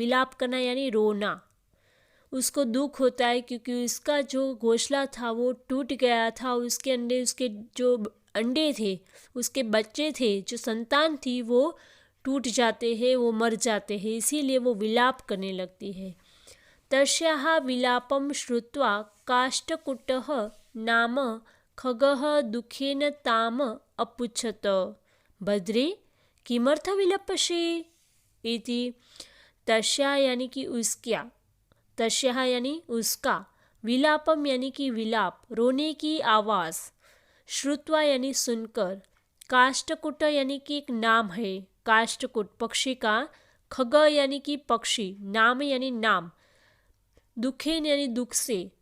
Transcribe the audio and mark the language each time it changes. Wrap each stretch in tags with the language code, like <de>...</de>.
<hi>विलाप करना यानी रोना। उसको दुख होता है क्योंकि उसका जो घोंसला था वो टूट गया था, उसके अंडे, उसके जो अंडे थे, उसके बच्चे थे, जो संतान थी वो टूट जाते हैं, वो मर जाते हैं, इसीलिए वो विलाप करने लगती है।</hi> <sa>तस्याः विलापं श्रुत्वा काष्ठकुटः नाम खगः दुःखेन ताम अपुच्छत, भद्रे किमर्थ विलपसि इति।</sa> <hi>तस्या यानी कि उसका, तस्या यानी उसका, विलापम यानी कि विलाप, रोने की आवाज़, श्रुत्वा यानी सुनकर, काष्ठकुट यानी कि एक नाम है, काष्ठकुट पक्षी का, खग यानी कि पक्षी, नाम यानी नाम, दुखेन यानी दुख से,</hi>